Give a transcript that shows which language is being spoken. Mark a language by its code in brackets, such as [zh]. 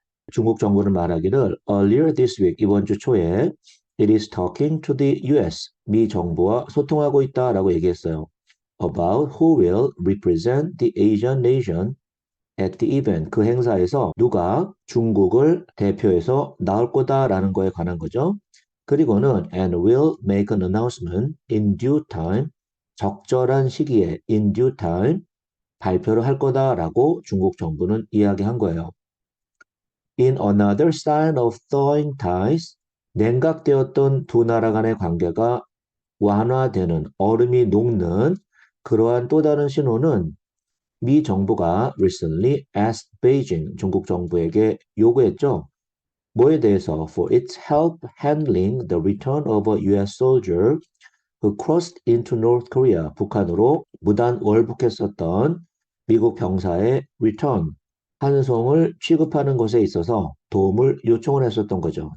[ko] 중국 정부는 말하기를 [en] earlier this week [ko] 이번 주 초에 [en] it is talking to the US [ko] 미 정부와 소통하고 있다라고 얘기했어요. [en] About who will represent the Asian nation at the event. [ko] 그 행사에서 누가 중국을 대표해서 나올 거다라는 거에 관한 거죠. 그리고는 [en] and will make an announcement in due time. [ko] 적절한 시기에 [en] in due time [ko] 발표를 할 거다라고 중국 정부는 이야기한 거예요. [en] In another sign of thawing ties, [ko] 냉각되었던 두 나라 간의 관계가 완화되는, 얼음이 녹는 그러한 또 다른 신호는 미 정부가 [en] recently asked Beijing, [ko] 중국 정부에게 요구했죠. 뭐에 대해서? [en] For its help handling the return of a US soldier who crossed into North Korea, [ko] 북한으로 무단 월북했었던 미국 병사의 [en] return, [ko] 환송을 취급하는 것에 있어서 도움을 요청을 했었던 거죠.